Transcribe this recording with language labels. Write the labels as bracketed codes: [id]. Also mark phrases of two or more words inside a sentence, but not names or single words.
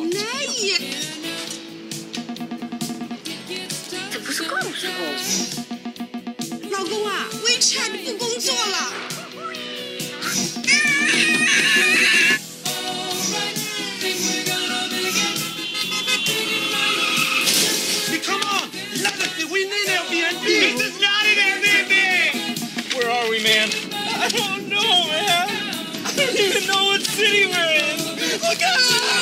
[sv] Nej! Det får skål för oss. [zh] 老公啊 ，WeChat 不工作了。 [en] Come on, let us. We need Airbnb. This is not an Airbnb. Where are we, man? I don't know, man. I don't even know what city we're in. Look out!